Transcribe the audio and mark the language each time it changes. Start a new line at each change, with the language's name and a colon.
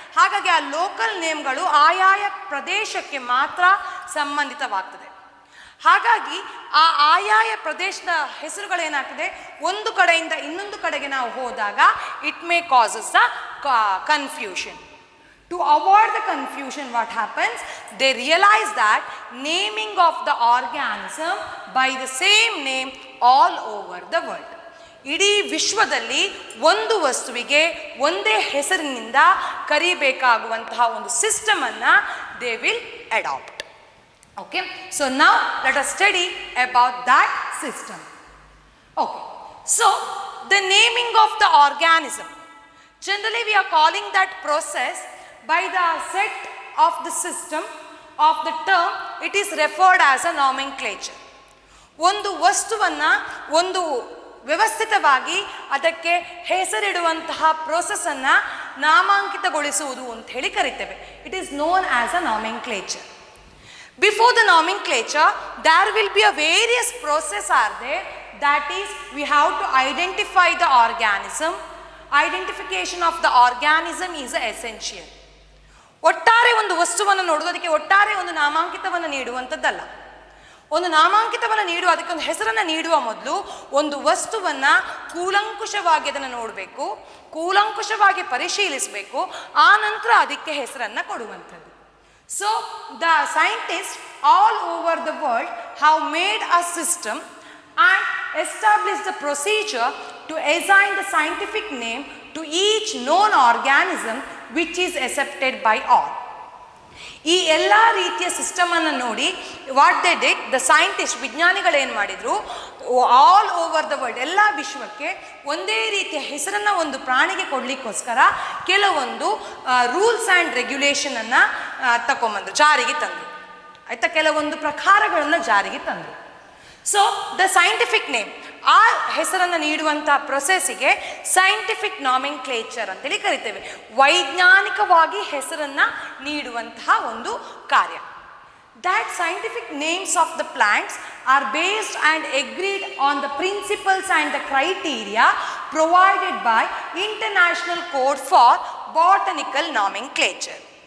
Kannada: ಹಾಗಾಗಿ ಆ ಲೋಕಲ್ ನೇಮ್ಗಳು ಆಯಾಯ ಪ್ರದೇಶಕ್ಕೆ ಮಾತ್ರ ಸಂಬಂಧಿತವಾಗ್ತದೆ. ಹಾಗಾಗಿ ಆ ಆಯಾಯ ಪ್ರದೇಶದ ಹೆಸರುಗಳೇನಾಗ್ತದೆ, ಒಂದು ಕಡೆಯಿಂದ ಇನ್ನೊಂದು ಕಡೆಗೆ ನಾವು ಹೋದಾಗ
English: It may causes a confusion. To avoid the confusion, what happens? They realize that naming of the organism by the same name all over the world.
Kannada: ಇಡೀ ವಿಶ್ವದಲ್ಲಿ ಒಂದು ವಸ್ತುವಿಗೆ ಒಂದೇ ಹೆಸರಿನಿಂದ ಕರಿಬೇಕಾಗುವಂತಹ ಒಂದು ಸಿಸ್ಟಮನ್ನು
English: they will adopt. Okay, so now let us study about that system. Okay, so the naming of the organism, generally we are calling that process by the set of the system of the term, it is referred as a nomenclature.
Kannada: ಒಂದು ವಸ್ತುವನ್ನು ಒಂದು ವ್ಯವಸ್ಥಿತವಾಗಿ ಅದಕ್ಕೆ ಹೆಸರಿಡುವಂತಹ ಪ್ರೋಸೆಸ್ಸನ್ನು ನಾಮಾಂಕಿತಗೊಳಿಸುವುದು ಅಂತ ಹೇಳಿ ಕರಿತೇವೆ.
English: It is known as a nomenclature. Before the nomenclature, there will be a various process are there. That is, we have to identify the organism. Identification of the organism is essential.
Kannada: ಒಟ್ಟಾರೆ ಒಂದು ವಸ್ತುವನ್ನು ನೋಡುವುದಕ್ಕೆ ಒಟ್ಟಾರೆ ಒಂದು ನಾಮಾಂಕಿತವನ್ನು ನೀಡುವಂಥದ್ದಲ್ಲ. ಒಂದು ನಾಮಾಂಕಿತವನ್ನು ನೀಡುವ, ಅದಕ್ಕೊಂದು ಹೆಸರನ್ನು ನೀಡುವ ಮೊದಲು ಒಂದು ವಸ್ತುವನ್ನು ಕೂಲಂಕುಷವಾಗಿ ಅದನ್ನು ನೋಡಬೇಕು, ಕೂಲಂಕುಷವಾಗಿ ಪರಿಶೀಲಿಸಬೇಕು, ಆ ನಂತರ ಅದಕ್ಕೆ ಹೆಸರನ್ನು ಕೊಡುವಂಥದ್ದು.
English: So the scientists all over the world have made a system and established the procedure to assign the scientific name to each known organism which is accepted by all.
Kannada: ಈ ಎಲ್ಲ ರೀತಿಯ ಸಿಸ್ಟಮನ್ನು ನೋಡಿ
English: what they did, the scientist,
Kannada: ವಿಜ್ಞಾನಿಗಳು ಏನು ಮಾಡಿದರು,
English: all over the world,
Kannada: ಎಲ್ಲ ವಿಶ್ವಕ್ಕೆ ಒಂದೇ ರೀತಿಯ ಹೆಸರನ್ನು ಒಂದು ಪ್ರಾಣಿಗೆ ಕೊಡಲಿಕ್ಕೋಸ್ಕರ ಕೆಲವೊಂದು ರೂಲ್ಸ್ ಆ್ಯಂಡ್ ರೆಗ್ಯುಲೇಷನನ್ನು ತಗೊಂಬಂದರು, ಜಾರಿಗೆ ತಂದರು. ಆಯಿತಾ, ಕೆಲವೊಂದು ಪ್ರಕಾರಗಳನ್ನು ಜಾರಿಗೆ ತಂದರು.
English: so the scientific name,
Kannada: ಆ ಹೆಸರನ್ನು ನೀಡುವಂಥ ಪ್ರೊಸೆಸ್ಸಿಗೆ ಸೈಂಟಿಫಿಕ್ ನಾಮೆನ್ಕ್ಲೇಚರ್ ಅಂತೇಳಿ ಕರಿತೇವೆ. ವೈಜ್ಞಾನಿಕವಾಗಿ ಹೆಸರನ್ನು ನೀಡುವಂತಹ ಒಂದು ಕಾರ್ಯ.
English: that scientific names of the plants are based and agreed on the principles and the criteria provided by International Code for Botanical Nomenclature.